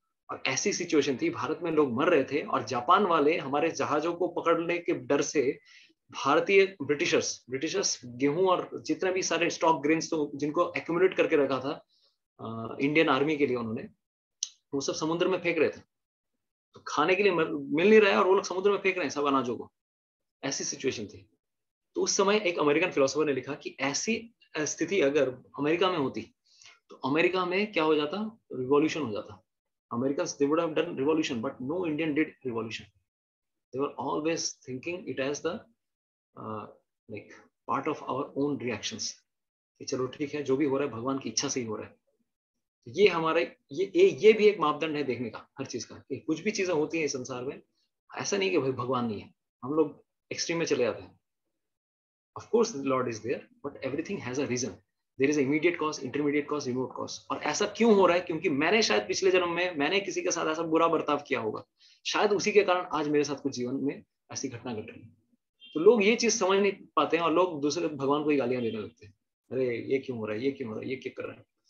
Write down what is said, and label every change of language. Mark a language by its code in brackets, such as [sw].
[hi] और ऐसी सिचुएशन थी, भारत में लोग मर रहे थे और जापान वाले हमारे जहाजों को पकड़ने के डर से भारतीय ब्रिटिशर्स गेहूं और जितने भी सारे स्टॉक ग्रेन्स तो जिनको एक्यूमुलेट करके रखा था इंडियन आर्मी के लिए, उन्होंने वो सब समुद्र में फेंक रहे थे। तो खाने के लिए मिल नहीं रहा है और वो लोग समुद्र में फेंक रहे हैं सब अनाजों को। ऐसी सिचुएशन थी। तो उस समय एक अमेरिकन फिलोसोफर ने लिखा कि ऐसी स्थिति अगर अमेरिका में होती तो अमेरिका में क्या हो जाता, रिवॉल्यूशन हो जाता। [en] Americans, they would have done revolution, but no Indian did revolution. They were always thinking it as the like part of our own reactions. [hi] कि चलो ठीक है, जो भी हो रहा है भगवान की इच्छा से ही हो रहा है। तो ये हमारे ये भी एक मापदंड है देखने का हर चीज का, कि कुछ भी चीजें होती हैं इस संसार में, ऐसा नहीं कि भाई भगवान नहीं है, हम लोग एक्सट्रीम में चले जाते हैं। [en] Of course the Lord is there, but everything has a reason. There is immediate cause, intermediate cause, remote cause. [hi] और ऐसा क्यों हो रहा है? क्योंकि मैंने शायद पिछले जन्म में मैंने किसी के साथ ऐसा बुरा बर्ताव किया होगा, शायद उसी के कारण आज मेरे साथ कुछ जीवन में ऐसी घटना घट रही है। तो लोग ये चीज समझ नहीं पाते हैं और लोग दूसरे भगवान को ही गालियां देने लगते हैं, अरे ये क्यों हो रहा है, ये क्यों हो रहा है, ये क्या कर रहा है।